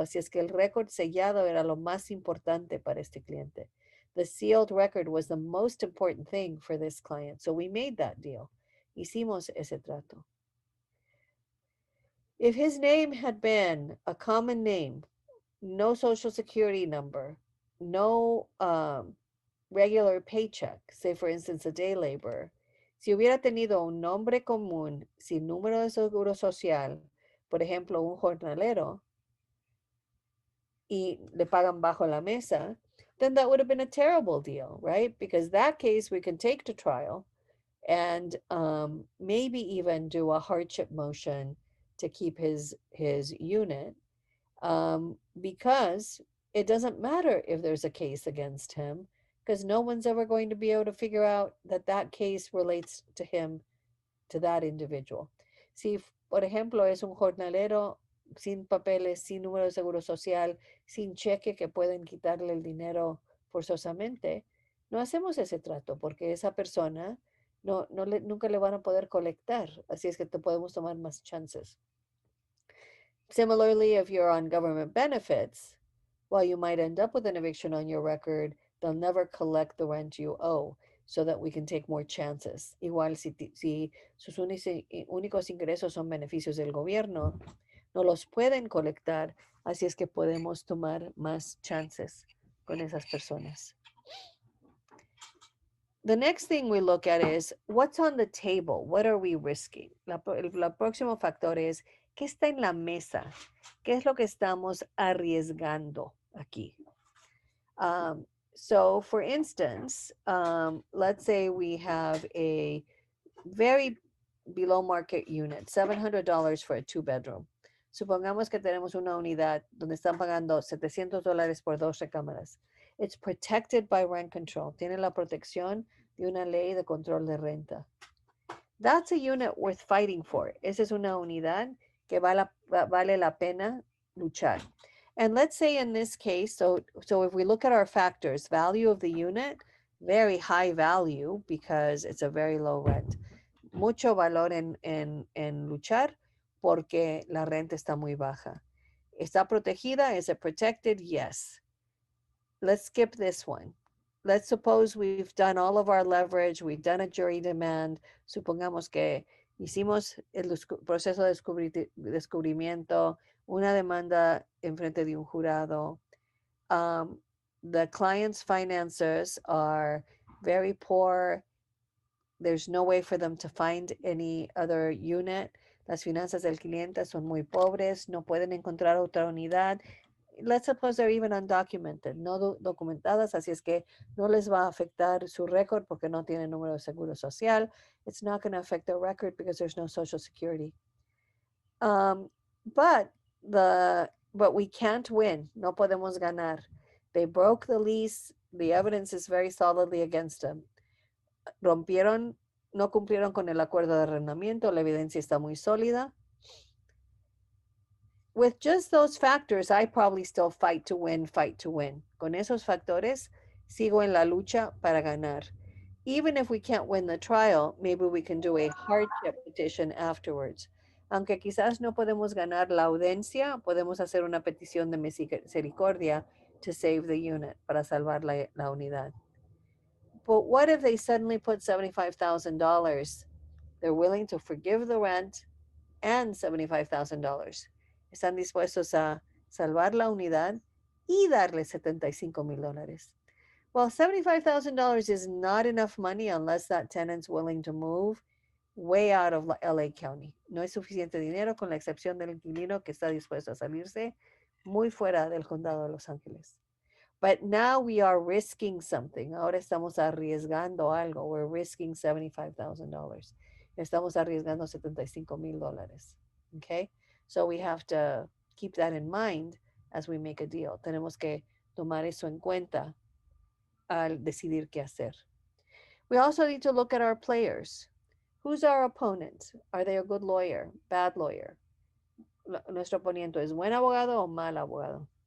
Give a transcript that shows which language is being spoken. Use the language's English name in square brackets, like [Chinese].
[Spanish] Así es que el récord sellado era lo más importante para este cliente. [English] The sealed record was the most important thing for this client. So we made that deal. [Spanish] Hicimos ese trato. [English] If his name had been a common name, no social security number, no regular paycheck, say for instance a day laborer, [Spanish] si hubiera tenido un nombre común sin número de seguro social, por ejemplo un jornalero, y le pagan bajo la mesa, [English] then that would have been a terrible deal, right? Because that case we can take to trial and maybe even do a hardship motion to keep his unit. Because it doesn't matter if there's a case against him, because no one's ever going to be able to figure out that case relates to him, to that individual. [Spanish] Si, por ejemplo, es un jornalero sin papeles, sin número de seguro social, sin cheque que pueden quitarle el dinero forzosamente, no hacemos ese trato porque esa persona nunca le van a poder colectar. Así es que te podemos tomar más chances. [English] Similarly, if you're on government benefits, while you might end up with an eviction on your record, they'll never collect the rent you owe so that we can take more chances. [Spanish] Igual si sus únicos ingresos son beneficios del gobierno, no los pueden colectar, así es que podemos tomar más chances con esas personas. [English] The next thing we look at is what's on the table, what are we risking? [Spanish] El próximo factor es qué está en la mesa, qué es lo que estamos arriesgando aquí. [English] So for instance, let's say we have a very below market unit, $700 for a 2-bedroom. [Spanish] Supongamos que tenemos una unidad donde están pagando $700 por 2 recámaras. [English] It's protected by rent control. [Spanish] Tiene la protección de una ley de control de renta. [English] That's a unit worth fighting for. [Spanish] Esa es una unidad que vale la pena luchar. [English] And let's say in this case, so if we look at our factors, value of the unit, very high value because it's a very low rent. [Spanish] Mucho valor en luchar porque la renta está muy baja. ¿Está protegida? [English] Is it protected? Yes. Let's skip this one. Let's suppose we've done all of our leverage, we've done a jury demand. [Spanish] Supongamos que hicimos el proceso de descubrimiento, una demanda en frente de un jurado. [English] The client's finances are very poor. There's no way for them to find any other unit. [Spanish] Las finanzas del cliente son muy pobres, no pueden encontrar otra unidad. [English] Let's suppose they're even undocumented, [Spanish] no documentadas, así es que no les va a afectar su récord porque no tienen número de seguro social. [English] It's not going to affect their record because there's no social security. But we can't win. [Spanish] No podemos ganar. [English] They broke the lease. The evidence is very solidly against them. [Spanish] Rompieron, no cumplieron con el acuerdo de arrendamiento. La evidencia está muy sólida. [English] With just those factors, I probably still fight to win. [Spanish] Con esos factores, sigo en la lucha para ganar. [English] Even if we can't win the trial, maybe we can do a hardship petition afterwards. [Spanish] Aunque quizás no podemos ganar la audiencia, podemos hacer una petición de misericordia [English] to save the unit, [Spanish] para salvar la unidad. [English] But what if they suddenly put $75,000? They're willing to forgive the rent and $75,000. [Spanish] Están dispuestos a salvar la unidad y darle $75,000. [English] Well, $75,000 is not enough money unless that tenant's willing to move way out of LA County. [Spanish] No es suficiente dinero con la excepción del inquilino que está dispuesto a salirse muy fuera del condado de Los Ángeles. [English] But now we are risking something. [Spanish] Ahora estamos arriesgando algo. [English] We're risking $75,000. [Spanish] Estamos arriesgando $75,000. [English] Okay? So we have to keep that in mind as we make a deal. [Spanish] Tenemos que tomar eso en cuenta al decidir qué hacer. [English] We also need to look at our players. Who's our opponent? Are they a good lawyer? Bad lawyer? [Spanish] Nuestro oponente es buen abogado o mal abogado?